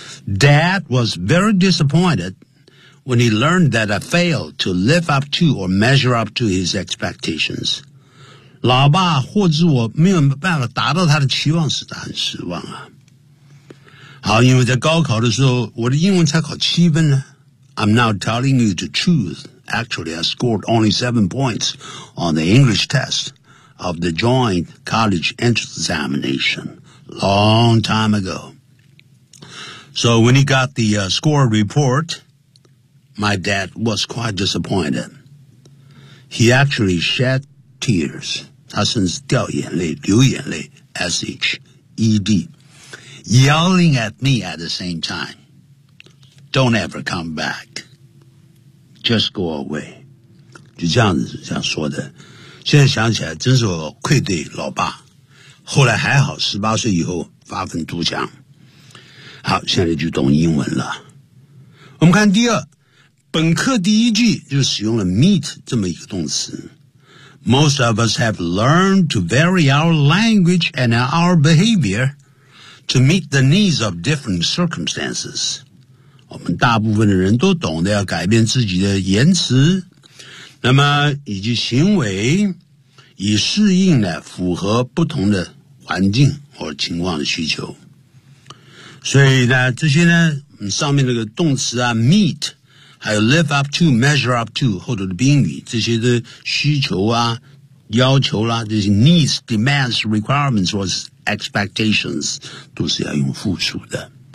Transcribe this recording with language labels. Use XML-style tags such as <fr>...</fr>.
<en>Dad was very disappointed when he learned that I failed to live up to or measure up to his expectations.</en> <zh>老爸或者我没有办法达到他的期望时，他很失望啊。好，因为在高考的时候我的英文才考七分呢。</zh> <en>I'm now telling you the truth. Actually, I scored only 7 points on the English test. Of the joint college entrance examination long time ago. So when he got the、score report, my dad was quite disappointed. He actually shed tears.</en> <zh>他甚至掉眼泪，流眼泪</zh> <en>,S-H-E-D, yelling at me at the same time. Don't ever come back. Just go away.</en> <zh>就这样子这样说的。现在想起来真是我愧对老爸，后来还好18岁以后发奋图强。好，现在就懂英文了。我们看第二，本课第一句就使用了 meet 这么一个动词。</zh> <en>Most of us have learned to vary our language and our behavior to meet the needs of different circumstances.</en> <zh>我们大部分的人都懂得要改变自己的言辞那么以及行为，以适应呢符合不同的环境或情况的需求。所以呢，这些呢，上面那个动词啊 ，meet， 还有 live up to、measure up to 后头的宾语，这些的需求啊、要求啦、啊，这些 needs、demands、requirements 或是 expectations 都是要用复数的。</zh>